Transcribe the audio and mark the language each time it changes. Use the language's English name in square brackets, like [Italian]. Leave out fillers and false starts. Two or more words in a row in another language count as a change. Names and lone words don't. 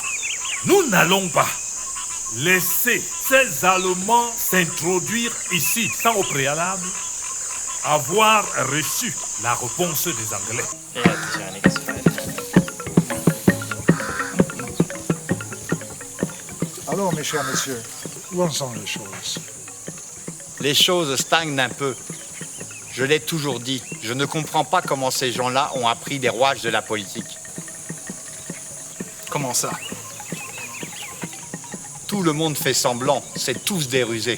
[French] Nous n'allons pas laisser ces Allemands s'introduire ici sans au préalable avoir reçu la réponse des Anglais. [Dutch] Ja, het is eigenlijk eens fijn. [French] mes chers messieurs, où en sont les choses? Les choses stagnent un peu. Je l'ai toujours dit, je ne comprends pas comment ces gens-là ont appris des rouages de la politique. Comment ça? Tout le monde fait semblant, c'est tous des rusés.